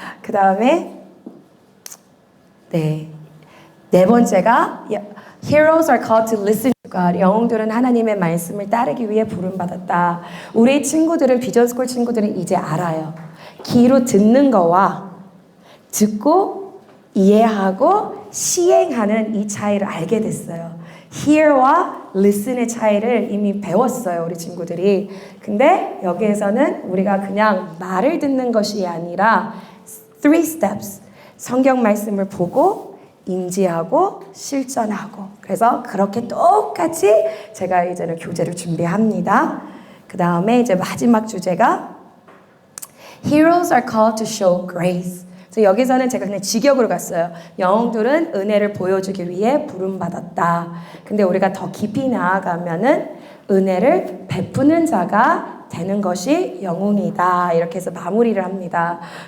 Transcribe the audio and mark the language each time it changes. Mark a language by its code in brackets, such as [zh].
[ko] 그 다음에 네 번째가 [en] Heroes are called to listen to God. [ko] 영웅들은 하나님의 말씀을 따르기 위해 부름받았다. 우리 친구들은 비전스쿨 친구들은 이제 알아요. 귀로 듣는 거와 듣고 이해하고 시행하는 이 차이를 알게 됐어요. hear와 listen의 차이를 이미 배웠어요, 우리 친구들이. 근데 여기에서는 우리가 그냥 말을 듣는 것이 아니라 3 steps. 성경 말씀을 보고 인지하고 실천하고. 그래서 그렇게 똑같이 제가 이제는 교재를 준비합니다. 그 다음에 이제 마지막 주제가 [en] Heroes are called to show grace. [ko] 그래서 여기서는 제가 그냥 직역으로 갔어요. 영웅들은 은혜를 보여주기 위해 부름받았다. 근데 우리가 더 깊이 나아가면은 은혜를 베푸는 자가 되는 것이 영웅이다. 이렇게 해서 마무리를 합니다.